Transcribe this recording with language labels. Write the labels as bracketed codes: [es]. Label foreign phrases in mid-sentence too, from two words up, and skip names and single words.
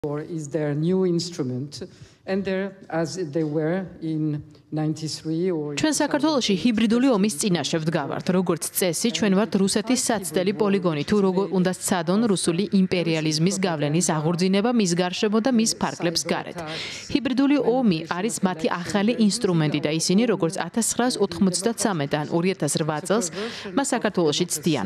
[en] Or is their new instrument, and there, as they were in 93 or [ka] ჩვენ საქართველოში ჰიბრიდული ომის წინაშე ვდგავართ. როგორც წესი, ჩვენ ვართ რუსეთის საცდელი პოლიგონი, თუ როგორ უნდა სცადონ რუსული იმპერიალიზმის გავლენის აღორძინება მის გარშემო და მის ფარგლებს გარეთ. ჰიბრიდული ომი არის მათი ახალი ინსტრუმენტი და ისინი როგორც 1993-დან 2008 წელს მას საქართველოში ცდიან.